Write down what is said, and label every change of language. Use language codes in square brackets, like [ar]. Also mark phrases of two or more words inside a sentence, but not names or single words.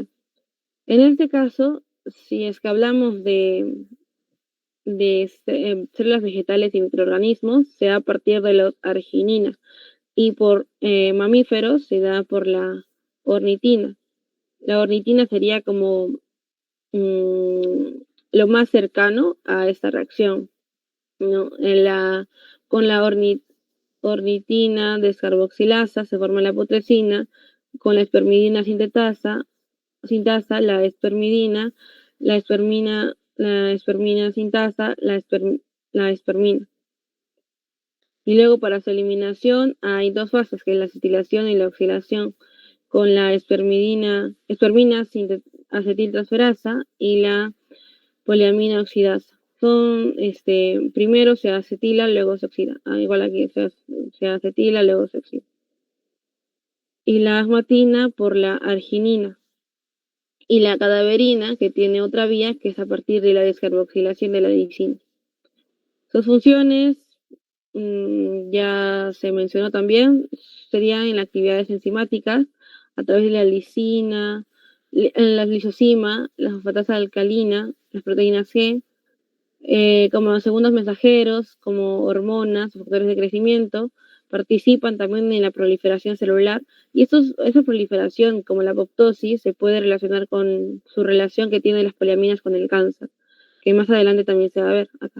[es] En este caso, si es que hablamos de células vegetales y microorganismos, se da a partir de la arginina, y por mamíferos se da por la ornitina. La ornitina sería como lo más cercano a esta reacción, ¿no? Con la ornitina descarboxilasa se forma la putrescina, con la espermidina sintasa la espermina sintasa la espermina. Y luego para su eliminación hay dos fases, que es la acetilación y la oxidación, con la espermina acetiltransferasa y la poliamina oxidasa. Primero se acetila, luego se oxida. Igual aquí se acetila, luego se oxida. Y la asmatina por la arginina. Y la cadaverina, que tiene otra vía, que es a partir de la descarboxilación de la lisina. Sus funciones, ya se mencionó también, serían en las actividades enzimáticas, a través de la lisina, la lisosima, la fosfatasa alcalina, las proteínas G, como segundos mensajeros, como hormonas, factores de crecimiento, participan también en la proliferación celular, y esa proliferación, como la apoptosis, se puede relacionar con su relación que tienen las poliaminas con el cáncer, que más adelante también se va a ver acá.